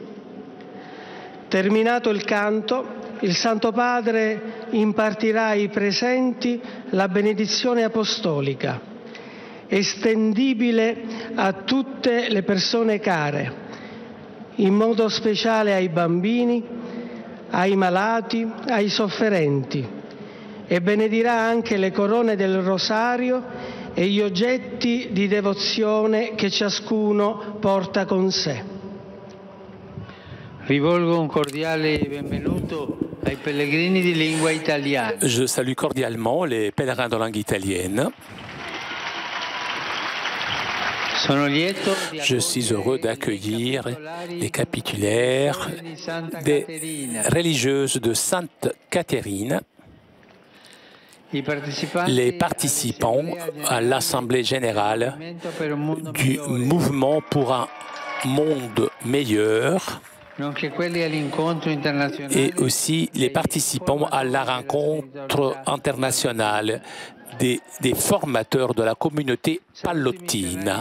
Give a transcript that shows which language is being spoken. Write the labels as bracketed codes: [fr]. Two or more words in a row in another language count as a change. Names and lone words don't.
[it] Terminato il canto, il Santo Padre impartirà ai presenti la benedizione apostolica, estendibile a tutte le persone care, in modo speciale ai bambini, ai malati, ai sofferenti, e benedirà anche le corone del rosario e gli oggetti di devozione che ciascuno porta con sé. Rivolgo un cordiale benvenuto ai pellegrini di lingua italiana. [fr] Je salue cordialement les pèlerins de langue italienne. Je suis heureux d'accueillir les capitulaires des religieuses de Sainte Catherine, les participants à l'Assemblée générale du mouvement pour un monde meilleur et aussi les participants à la rencontre internationale des formateurs de la communauté pallottine.